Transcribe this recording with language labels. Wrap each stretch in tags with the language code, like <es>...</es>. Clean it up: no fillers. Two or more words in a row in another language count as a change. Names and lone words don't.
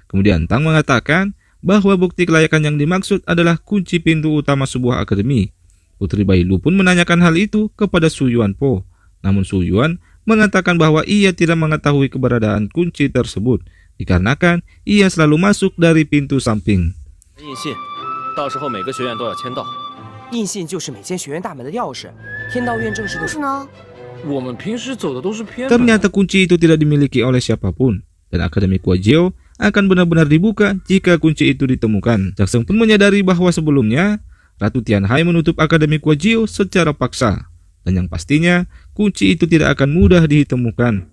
<id>Kemudian Tang mengatakan bahwa bukti kelayakan yang dimaksud adalah kunci pintu utama sebuah akademi. Putri Bailu pun menanyakan hal itu kepada Su Yuanpo. Namun Su Yuan mengatakan bahwa ia tidak mengetahui keberadaan kunci tersebut, dikarenakan ia selalu masuk dari pintu samping.</id> <zh>印信，到时候每个学院都要签到。印信就是每间学院大门的钥匙，天道院正式的是呢？我们平时走的都是偏门。</zh> <id>Ternyata kunci itu tidak dimiliki oleh siapapun, dan Akademi Kuajiao akan benar-benar dibuka jika kunci itu ditemukan. Jackson pun menyadari bahwa sebelumnya Ratu Tianhai menutup Akademi Kuajiao secara paksa, dan yang pastinya kunci itu tidak akan mudah ditemukan.</id>